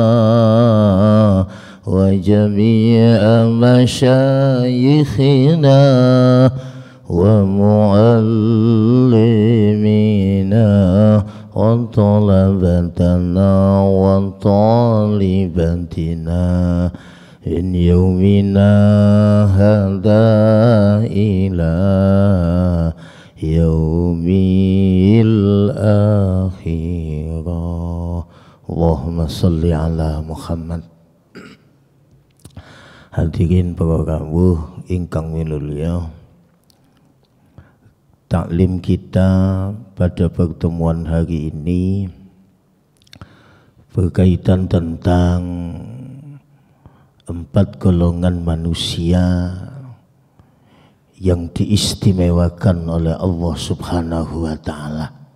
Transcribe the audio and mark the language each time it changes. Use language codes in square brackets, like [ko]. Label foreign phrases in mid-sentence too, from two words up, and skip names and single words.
[ar] وجميع مشايخنا ومعلمينا وطلابنا وطالباتنا من يومنا هذا إلى يوم الآخرة. اللهم صل على محمد. [id] Hadirin [jv] para rawuh ingkang minulya, [id] taklim kita pada pertemuan hari ini berkaitan tentang 4 golongan manusia yang diistimewakan oleh Allah [ar] سبحانه وتعالى.